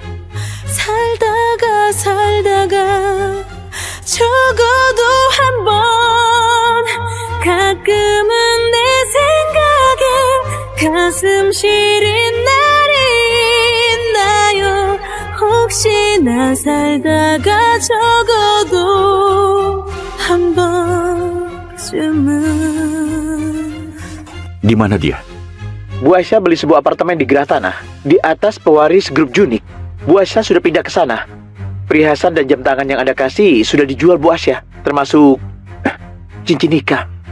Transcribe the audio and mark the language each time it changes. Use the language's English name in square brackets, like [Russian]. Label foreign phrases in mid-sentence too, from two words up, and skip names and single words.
[Korean] 살다가 적어도 한번 가끔은 내 생각에 가슴 시린 날이 있나요 혹시나 살다가 적어도 한 번쯤은 [Indonesian] Di mana dia? Bu Asya beli sebuah apartemen di Gerah Tanah, di atas pewaris grup Junik. Bu Asya sudah pindah ke sana. Perhiasan dan jam tangan yang Anda kasih sudah dijual Bu Asya, termasuk cincin nikah.